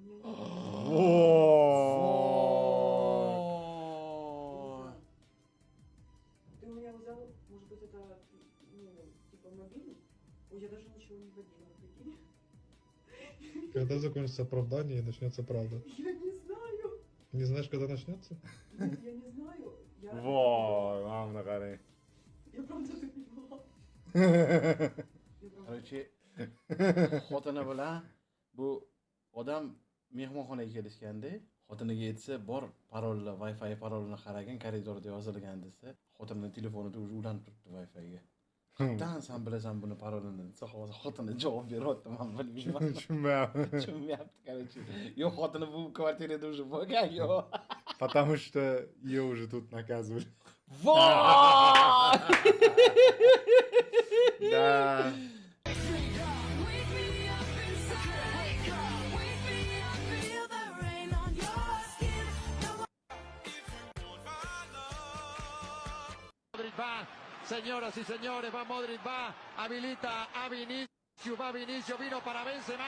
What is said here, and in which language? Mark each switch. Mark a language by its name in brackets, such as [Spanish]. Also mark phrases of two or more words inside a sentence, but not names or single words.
[Russian] Ты у меня взял, может быть, это, ну, типа мобильный? Ой, я даже ничего не вводила, прикинь. Когда закончится оправдание и начнется правда? Я не знаю. Не знаешь, когда начнется? Нет, я не знаю. [Uzbek] Voy, mana buni qarang. [Russian] Я правда тут не была. Короче, [Uzbek] xotini bilan bu odam mehmonxonaga kelishganda, xotiniga aytsa, bor parolni, Wi-Fi parolini qaragin, koridorda yozilgan desa, xotinining telefonida уже ulanib turibdi Wi-Fi'ga. Qattan sen bilasan buni parolini desa, hozir xotini javob beryapti, men bilmayman. Tushunmayapti, короче. Yo, xotini bu kvartirada уже bo'lgan, yo. [Russian] Потому что ее уже тут наказывали. [Uzbek] Voy! [Russian] Да. [Spanish] Modric va, señoras y señores, va Modric, va, habilita a Vinicius, va Vinicius, vino para Benzema.